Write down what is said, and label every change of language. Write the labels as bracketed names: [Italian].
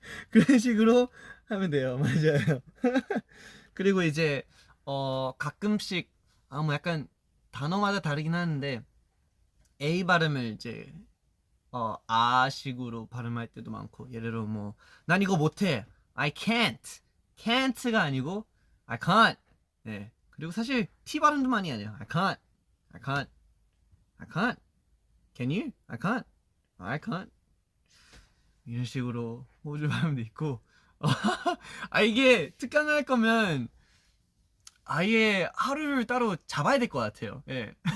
[Korean] 그런 식으로 하면 돼요. 맞아요. 그리고 이제 가끔씩 뭐 약간 단어마다 다르긴 하는데 A 발음을 이제 아식으로 발음할 때도 많고 예를 들어 뭐 난 이거 못해. [English] I can't가 [Korean] 아니고 [English] I can't. [Korean] 네. 그리고 사실 T 발음도 많이 하네요. [English] I can't. Can you? I can't. [Korean] 이런 식으로 호주 발음도 있고. 이게 특강을 할 거면 아예 하루를 따로 잡아야 될 것 같아요. 예.